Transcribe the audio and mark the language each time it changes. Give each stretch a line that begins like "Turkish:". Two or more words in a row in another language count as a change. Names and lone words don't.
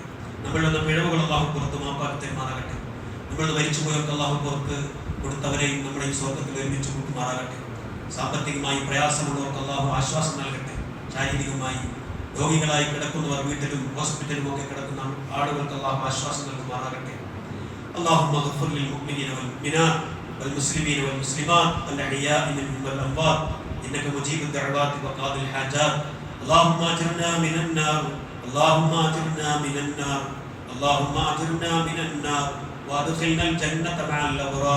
Malayalam: നമ്മളുടെ പിഴവുകൾ അല്ലാഹു പുറത്ത് മാപ്പാക്കി തരുമാറാകട്ടെ. നമ്മൾ മരിച്ചുപോയവർക്ക് അല്ലാഹു പുറത്ത് കൊടുത്തവരെയും നമ്മുടെ ഈ സ്വർഗ്ഗത്തിൽ ഒരുമിച്ച് കൂട്ടുമാറാകട്ടെ. സാമ്പത്തികമായി പ്രയാസമുള്ളവർക്ക് അല്ലാഹു ആശ്വാസം നൽകട്ടെ. ശാരീരികമായി രോഗികളായി കിടക്കുന്നവർ വീട്ടിലും ഹോസ്പിറ്റലും ഒക്കെ കിടക്കുന്ന ആളുകൾക്ക് അല്ലാഹു ആശ്വാസം നൽകുമാറാകട്ടെ.
Arabic: اللهم اغفر للمؤمنين والمؤمنات والمسلمين والمسلمات الأحياء منهم والأموات إنك مجيب الدعوات وقاضي الحاجات. اللهم أجرنا من النار، اللهم أجرنا من النار، اللهم أجرنا من النار وأدخلنا الجنة مع الأبرار.